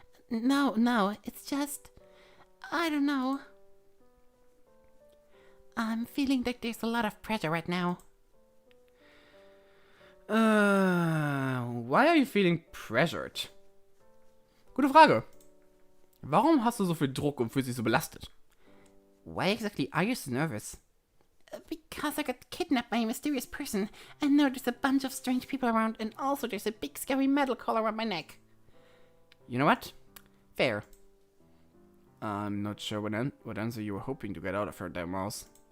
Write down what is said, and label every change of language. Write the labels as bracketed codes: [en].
[en] No, it's just, I don't know. I'm feeling like there's a lot of pressure right now. Why are you feeling pressured? [de] Gute Frage. Warum hast du so viel Druck und fühlst dich so belastet? [en] Why exactly are you so nervous? Because I got kidnapped by a mysterious person, and now there's a bunch of strange people around, and also there's a big scary metal collar around my neck. You know what? Fair. I'm not sure what answer you were hoping to get out of her, there, Mouse.